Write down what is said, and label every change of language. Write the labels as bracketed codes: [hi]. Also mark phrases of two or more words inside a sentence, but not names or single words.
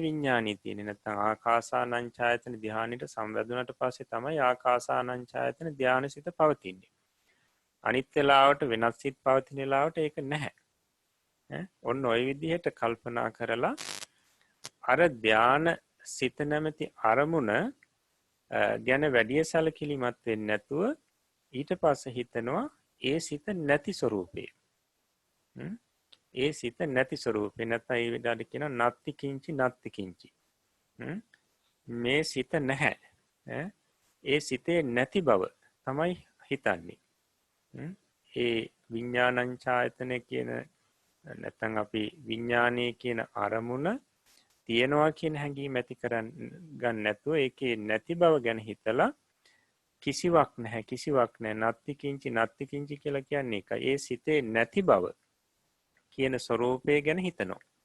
[si] විඥානය තියෙන්නේ නැත්නම් [pi] ආකාසානං ඡායතන [si] ධානයට සංවැදුණට පස්සේ තමයි [pi] ආකාසානං ඡායතන [si] ධානසිත පවතින්නේ අනිත් වෙලාවට වෙනස් සිත් පවතින වෙලාවට ඒක නැහැ ඔන්න ওই විදිහට කල්පනා කරලා අර ධාන සිත නැමැති අරමුණ ගැන වැඩි සැලකිලිමත් වෙන්නේ නැතුව ඊට පස්සේ හිතනවා ඒ සිත නැති ස්වરૂපේ ඒ සිත නැති ස්වરૂපේ නැත්නම් ඒ විදිහට කියන [pi] නත්ති කිංචි නත්ති කිංචි [si] මේ සිත නැහැ ඒ සිතේ නැති බව තමයි හිතන්නේ ඒ [pi] විඥානං ඡායතන [si] කියන නැත්නම් අපි විඥානයේ කියන අරමුණ තියෙනවා කියන හැඟීම ඇති කරගන්න නැතුව ඒකේ නැති බව ගැන හිතලා කිසිවක් නැහැ [pi] නත්ති කිංචි [si] කියලා කියන්නේ ඒකයි ඒ සිතේ නැති බව කියන ස්වરૂපය ගැන හිතනවා